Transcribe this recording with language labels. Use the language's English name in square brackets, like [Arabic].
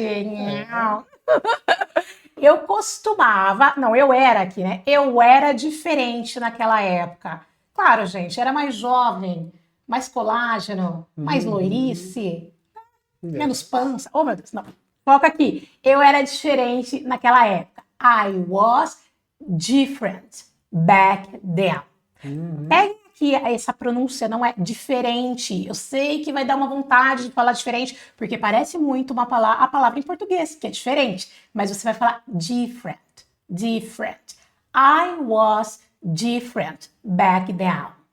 [Portuguese] Nhau. Eu costumava, não, eu era aqui, né? Eu era diferente naquela época. Claro, gente, era mais jovem, mais colágeno, mais loirice, menos pança. Oh, meu Deus, não. Foca aqui. Eu era diferente naquela época. [English] I was different back then. [Portuguese] Peguem aqui essa pronúncia, não é diferente. Eu sei que vai dar uma vontade de falar diferente, porque parece muito a palavra em português, que é diferente. Mas você vai falar different, different. [English] I was different back then.